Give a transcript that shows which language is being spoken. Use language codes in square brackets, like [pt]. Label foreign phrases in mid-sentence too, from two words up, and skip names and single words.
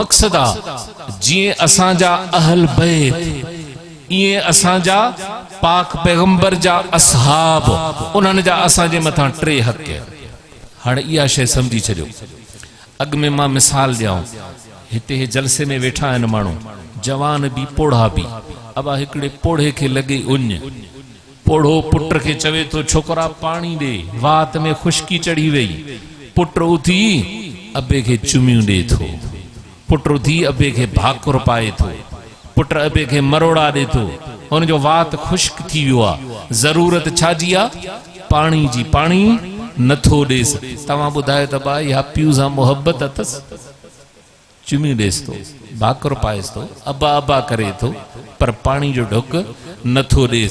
[sd] मक़सद आहे जीअं असांजा अहल बैत, ईअं असांजा पाक पैगंबर जा असहाब, उन्हनि जा असांजे मथां 3 हक़। हाणे इहा शइ सम्झी छॾियो। अॻ में मां मिसाल ॾियां, हिते जलसे में वेठा आहिनि माण्हू, जवान भी पोढ़ा भी। अब हिकिड़े पोढ़े के लगे उञ, पोढ़ो पुट के चवे तो छोकरा पानी दे, वात में खुश्की चढ़ी वई। पुट उथी अबे के चुमियूं दे थो, पुट उथी अबे के भाकुर पाए थो, पुट अबे के मरोड़ा दे थो, हुन जो वात खुश्क थी वियो आहे। ज़रूरत छाजी आहे? पानी जी। पानी नथो ॾेस। तव्हां ॿुधायो त बा इहा पीउ सां मोहब्बत अथसि? चुमियूं ॾेस थो, भाकुर पाएस थो, अबा अबा करे थो, पर पानी जो ढुक नथो ॾेस।